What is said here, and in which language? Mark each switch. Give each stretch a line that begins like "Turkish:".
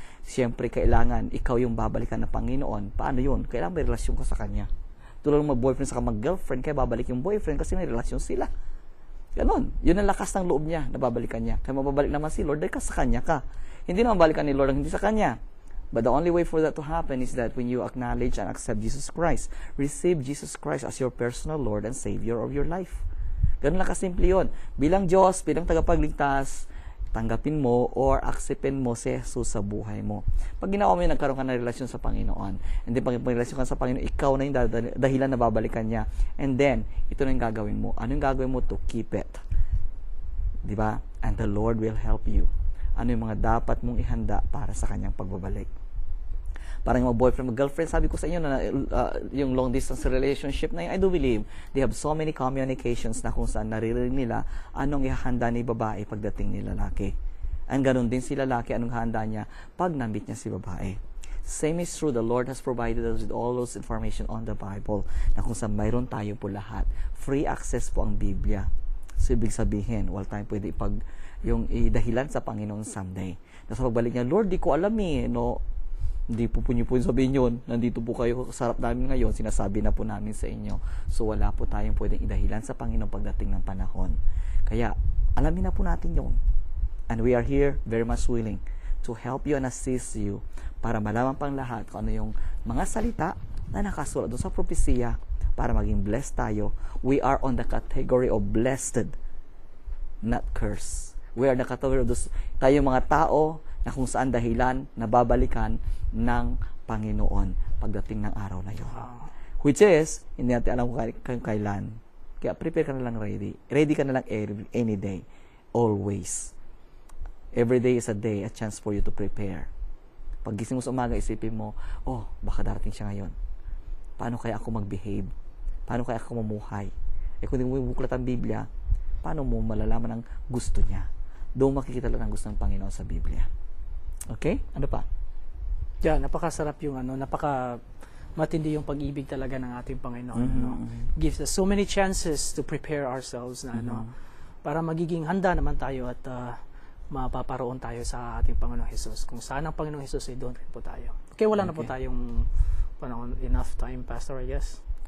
Filipino: Siyempre, kailangan ikaw yung babalikan ng Panginoon. Paano yun? Kailangan may relasyon ka sa Kanya. Tulad ng mag-boyfriend sa mag-girlfriend, kaya babalik yung boyfriend kasi may relasyon sila. Ganon. Yun ang lakas ng loob niya na babalikan niya. Kaya mababalik naman si Lord dahil sa Kanya ka. Hindi naman balikan ni Lord ang hindi sa Kanya.
English: But the only way for that to happen is that when you acknowledge and accept Jesus Christ, receive Jesus Christ as your personal Lord and Savior of your life.
Filipino: Ganon lang kasimple yun. Bilang Diyos, bilang tagapagligtas, tanggapin mo or acceptin mo si Jesus sa buhay mo. Pag ginawa mo yun, nagkaroon ka ng relasyon sa Panginoon. And then, pag relasyon ka sa Panginoon, ikaw na yung dahilan na babalikan niya. And then, ito na yung gagawin mo. Ano yung gagawin mo
English: to keep it?
Filipino: Diba?
English: And the Lord will help you.
Filipino: Ano yung mga dapat mong ihanda para sa kanyang pagbabalik. Parang yung mga boyfriend, mga girlfriend, sabi ko sa inyo na yung long distance relationship na yun,
English: I do believe they have so many communications
Filipino: na kung saan naririnig nila anong ihahanda ni babae pagdating ni lalaki. And ganun din si lalaki, anong handa niya pag na-meet niya si babae.
English: Same is true, the Lord has provided us with all those information on the Bible
Filipino: na kung saan mayroon tayo po lahat. Free access po ang Biblia. So, ibig sabihin, wala tayong pwede yung dahilan sa Panginoon someday. Na sa pagbalik niya, Lord, di ko alam no? Hindi po niyo po sabihin yun. Nandito po kayo sa harap namin ngayon. Sinasabi na po namin sa inyo. So, wala po tayong pwedeng idahilan sa Panginoon pagdating ng panahon. Kaya, alamin na po natin yun.
English: And we are here very much willing to help you and assist you
Filipino: para malaman pang lahat kung ano yung mga salita na nakasulat doon sa propesiya para maging blessed tayo.
English: We are on the category of blessed, not cursed. We are the category of those,
Filipino: tayo mga tao na kung saan dahilan na babalikan ng Panginoon pagdating ng araw na yun. Which is, hindi natin alam kung kailan. Kaya prepare ka na lang ready. Ready ka na lang any day. always.
English: Every day is a day, a chance for you to prepare.
Filipino: Pag gising mo sa umaga, isipin mo, oh, baka darating siya ngayon. Paano kaya ako mag-behave? Paano kaya ako mamuhay? Kung hindi mo buklat ang Biblia, paano mo malalaman ang gusto niya? Doon makikita lang ang gusto ng Panginoon sa Biblia. Okay? Ano pa? Yeah, napakasarap yung matindi yung pag-ibig talaga ng ating Panginoon.
English: Gives us so many chances to prepare ourselves
Filipino: na para magiging handa naman tayo at mapaparoon tayo sa ating Panginoong Hesus. Kung saan ang Panginoong Hesus ay doon rin po tayo. Okay, wala na po tayong enough time, Pastor,
English: I guess.